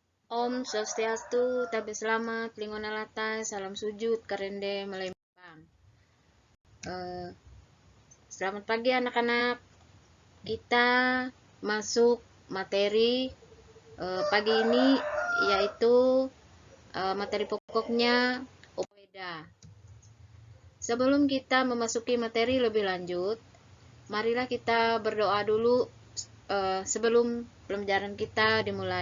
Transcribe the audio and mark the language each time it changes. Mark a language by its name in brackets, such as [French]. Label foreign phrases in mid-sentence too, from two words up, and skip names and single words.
[Indonesian] Om Swastiastu, Tabe Selamat, Lingona Latas, Salam Sujud, Karende Melembang. Selamat pagi anak-anak. Kita masuk materi pagi ini, yaitu materi pokoknya Upaweda. Sebelum kita memasuki materi lebih lanjut, marilah kita berdoa dulu sebelum pembelajaran kita dimulai.